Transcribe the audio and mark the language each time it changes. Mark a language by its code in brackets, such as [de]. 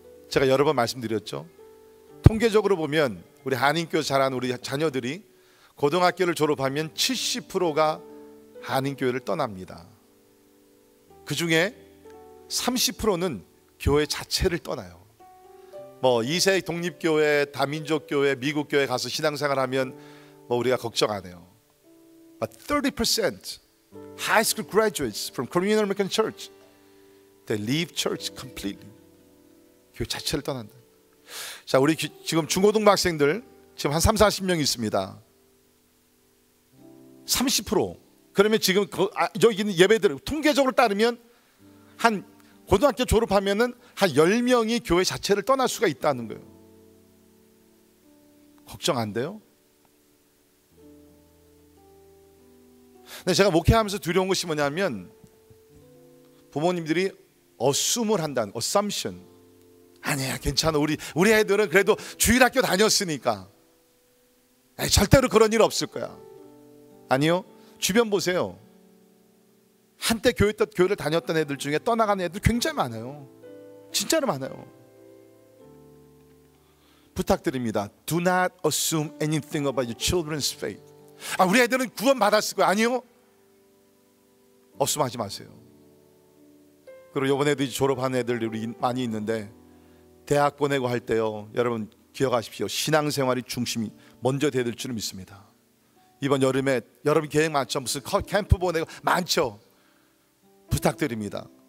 [ko] 제가 여러 번 말씀드렸죠. 통계적으로 보면 우리 한인교회 자란 우리 자녀들이 고등학교를 졸업하면 70%가 한인교회를 떠납니다. 그 중에 30%는 교회 자체를 떠나요. 뭐 2세 독립교회, 다민족교회, 미국교회 가서 신앙생활하면 뭐 우리가 걱정 안 해요. [en] But 30% high school graduates from Korean American Church, they leave church completely. [ko] 교회 자체를 떠난다. 자, 우리 지금 중고등부 학생들 지금 한 30-40명 있습니다. 30%. 그러면 지금 여기 있는 예배들 통계적으로 따르면 한 고등학교 졸업하면은 한 10명이 교회 자체를 떠날 수가 있다는 거예요. 걱정 안 돼요? 근데 제가 목회하면서 두려운 것이 뭐냐면 부모님들이 assume을 한다는, assumption. 아니야, 괜찮아. 우리 애들은 그래도 주일학교 다녔으니까 절대로 그런 일 없을 거야. 아니요. 주변 보세요. 한때 교회를 다녔던 애들 중에 떠나간 애들 굉장히 많아요. 진짜로 많아요. 부탁드립니다. [en] Do not assume anything about your children's faith. [ko] 우리 애들은 구원 받았을 거예요. 아니요. assume하지 마세요. 그리고 이번에도 이제 졸업한 애들이 많이 있는데 대학 보내고 할 때요, 여러분 기억하십시오. 신앙생활이 중심이 먼저 돼야 될 줄을 믿습니다. 이번 여름에 여러분 계획 많죠? 무슨 캠프 보내고 많죠? 부탁드립니다.